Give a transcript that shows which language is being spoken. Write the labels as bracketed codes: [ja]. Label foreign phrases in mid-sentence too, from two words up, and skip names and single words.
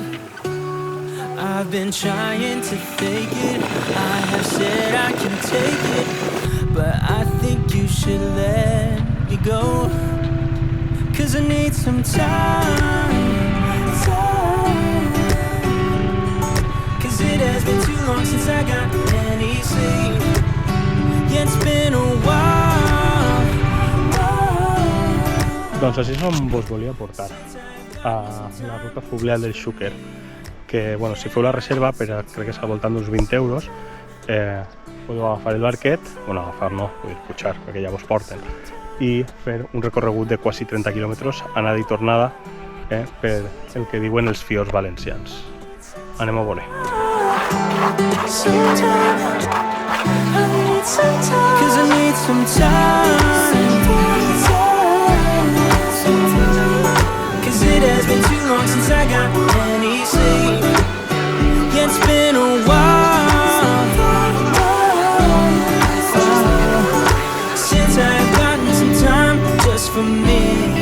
[en] I've been trying to fake it, I have said I can take it, but I think you should let me go. Cause I need some time. Cause it has been too long since I got any sleep. Yeah, it's been a while. [ca] Doncs així és on vos volia portar, a la ruta fluvial del Xúquer, que bueno, si feu la reserva, crec que és al voltant d'uns 20 euros, podeu agafar el barquet, bueno, agafar no, podeu pujar, perquè ja vos porten, i fer un recorregut de quasi 30 quilòmetres, anada i tornada, per el que diuen els fiords valencians. Anem a veure. [en] Cause I need some time. Cause it has been too long since I got any sleep. Yeah, it's been a while since I've gotten some time just for me.